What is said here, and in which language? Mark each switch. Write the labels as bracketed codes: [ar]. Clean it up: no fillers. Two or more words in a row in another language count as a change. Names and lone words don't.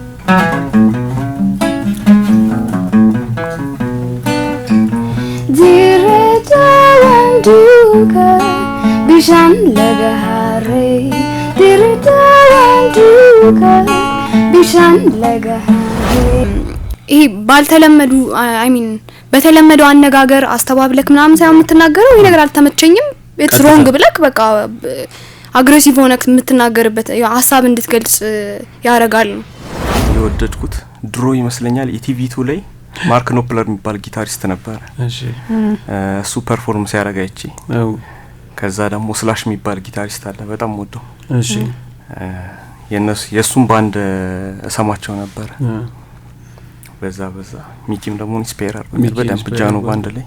[am] Duka bishan lagahare Duka bishan lagahare ይሄ ባልተለመዱ በተለመደው አነጋገር አስተባብለክ ምናምን ሳይሆን የምትናገረው ይሄ ነገር አልተመቸኝም [en] it's wrong [am] ብለክ በቃ አግሬሲቭ ሆነክ የምትናገርበት ሐሳብ እንድትገልጽ ያረጋል ነው የወደድኩት ድሮ ይመስለኛል ኢቲቪ2 ላይ ማርክ ኖፕለር የሚባል ጊታሪስት ነበር እሺ እሱ ፐርፎርም ሲያረጋይቺ ከዛ ደግሞ ስላሽ የሚባል ጊታሪስት አለ በጣም ወደው እሺ የሱም ባንድ ሰማቸው ነበር በዛ ሚኪም ደግሞ ኢንስፓየር አድርጎኛል በደንብ ጃኖ ባንድ ላይ